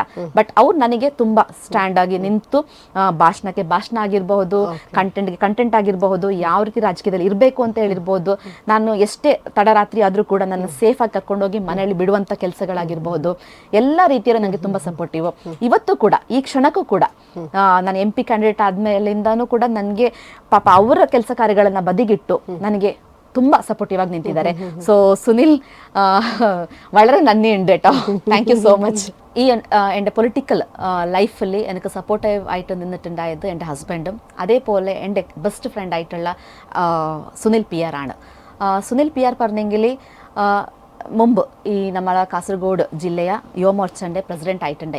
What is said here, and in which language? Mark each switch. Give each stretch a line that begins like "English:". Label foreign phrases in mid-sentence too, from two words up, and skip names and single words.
Kannada: ಬಟ್ ಅವ್ರು ನನಗೆ ತುಂಬಾ ಸ್ಟ್ಯಾಂಡ್ ಆಗಿ ನಿಂತು ಭಾಷಣಕ್ಕೆ ಭಾಷಣ ಆಗಿರಬಹುದು, ಕಂಟೆಂಟ್ಗೆ ಕಂಟೆಂಟ್ ಆಗಿರಬಹುದು, ಯಾವ ರೀತಿ ರಾಜಕೀಯದಲ್ಲಿ ಇರಬೇಕು ಅಂತ ಹೇಳಿರ್ಬೋದು, ನಾನು ಎಷ್ಟೇ ತಡರಾತ್ರಿ ಆದ್ರೂ ಕೂಡ ನನ್ನ ಸೇಫ್ ಆಗಿ ಕರ್ಕೊಂಡೋಗಿ ಮನೆಯಲ್ಲಿ ಬಿಡುವಂತ ಕೆಲಸಗಳಾಗಿರ್ಬಹುದು, ಎಲ್ಲ ರೀತಿಯಲ್ಲೂ ನನಗೆ ತುಂಬಾ ಸಪೋರ್ಟಿವ್. ಇವತ್ತು ಕೂಡ ಈ ಕ್ಷಣಕ್ಕೂ ಕೂಡ ನಾನು
English: MP candidate
Kannada: ಆದ್ಮೇಲಿಂದಾನು ಕೂಡ ನನಗೆ ಪಾಪ ಅವರ ಕೆಲಸ ಕಾರ್ಯಗಳನ್ನ ಬದಿಗಿಟ್ಟು ನನಗೆ ತುಂಬಾ ಸಪೋರ್ಟಿವ್ ಆಗಿ ನಿಂತಿದ್ದಾರೆ.
Malayalam: ಸೊ ಸುನಿಲ್ വളരെ നന്ദിയുണ്ട് കേട്ടോ.
English: Thank you so much.
Malayalam: ഈ എൻ്റെ
English: political life
Malayalam: എനിക്ക് സപ്പോർട്ടീവ് ആയിട്ട് നിന്നിട്ടുണ്ടായത് എൻ്റെ ഹസ്ബൻഡും അതേപോലെ എൻ്റെ
English: best friend
Malayalam: ആയിട്ടുള്ള സുനിൽ PR ആണ്. സുനിൽ PR പറഞ്ഞെങ്കിൽ മുമ്പ് ഈ നമ്മളെ കാസർഗോഡ് ജില്ലയ യുവമോർച്ചൻ്റെ പ്രസിഡന്റ് ആയിട്ടുണ്ടായി.